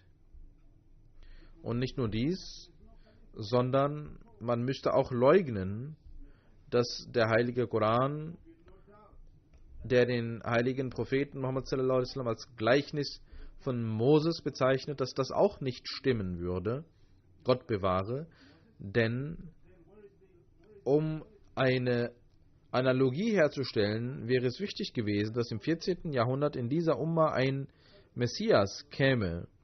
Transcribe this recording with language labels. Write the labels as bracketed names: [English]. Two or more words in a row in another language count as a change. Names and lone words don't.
[German] Und nicht nur dies, sondern man müsste auch leugnen, dass der heilige Koran, der den heiligen Propheten Muhammad [Arabic] صلى الله عليه وسلم [German] als Gleichnis von Moses bezeichnet, dass das auch nicht stimmen würde. Gott bewahre, denn um eine Analogie herzustellen, wäre es wichtig gewesen, dass im 14. Jahrhundert in dieser Umma ein Messias käme.